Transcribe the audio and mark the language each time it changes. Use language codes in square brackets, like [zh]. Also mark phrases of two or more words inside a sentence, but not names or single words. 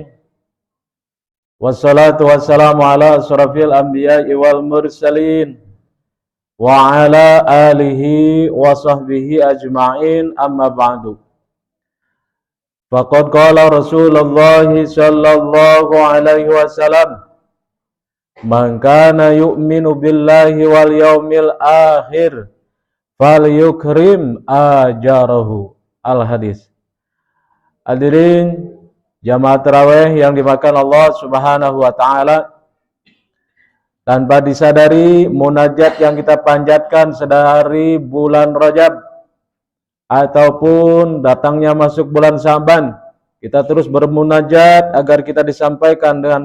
[ar] والصلاة والسلام على أشرف الأنبياء والمرسلين وعلى آله وصحبه أجمعين، أما بعد. فقد قال رسول الله صلى الله عليه وسلم, من كان يؤمن بالله واليوم الآخر فليكرم جاره. الحديث. [id] Hadirin jamaah tarawih yang dimakan Allah [ar] سبحانه وتعالى, [id] tanpa disadari munajat yang kita panjatkan sedari bulan Rajab ataupun datangnya masuk bulan Syaban, kita terus bermunajat agar kita disampaikan dengan